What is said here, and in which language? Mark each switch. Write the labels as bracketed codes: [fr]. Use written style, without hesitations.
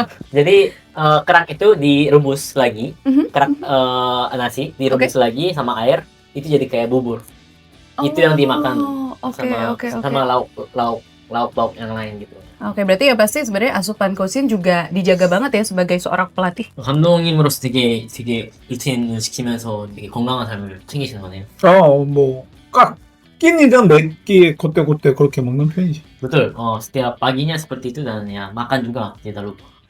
[id] Jadi kerak itu direbus lagi, Mhm. kerak nasi direbus lagi sama air, itu jadi kayak bubur. Itu yang dimakan Oke, sama oke, oke. sama lauk yang lain gitu. Oke, berarti ya pasti sebenarnya asupan Coach Shin juga dijaga banget ya sebagai seorang pelatih. [ko] 감독님으로서 되게 루틴 지키면서 되게 건강한 삶을 챙기시는 거네요. 뭐 끼니든 몇 끼 그때 그렇게 먹는 편이지. [id] Betul. Setiap paginya seperti itu dan ya makan juga tidak lupa.